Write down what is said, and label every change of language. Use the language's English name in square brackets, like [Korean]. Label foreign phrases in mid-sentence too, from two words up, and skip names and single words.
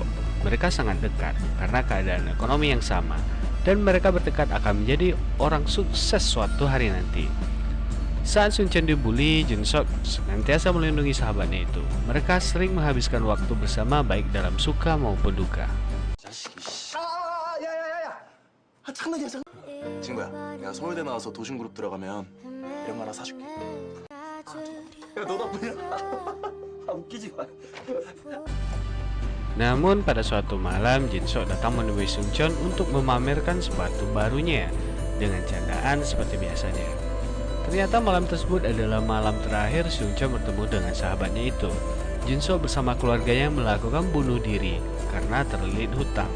[Indonesian] Mereka sangat dekat karena keadaan ekonomi yang sama dan mereka bertekad akan menjadi orang sukses suatu hari nanti. Saat Seung-cheon dibully, Jin-sok senantiasa melindungi sahabatnya itu. Mereka sering menghabiskan waktu bersama baik dalam suka maupun duka. [Korean] 야야야야! 아 장난이야 장난. 친구야, 내가 서울대 나와서 도심그룹 들어가면 이런 거 하나 사줄게. 야, 너 나쁘냐? 아 웃기지 마. [Indonesian] Namun pada suatu malam, Jin-sok datang menemui Seung-cheon untuk memamerkan sepatu barunya dengan candaan seperti biasanya. Ternyata malam tersebut adalah malam terakhir Seung-cheon bertemu dengan sahabatnya itu. Jin-so bersama keluarganya melakukan bunuh diri karena terlilit hutang.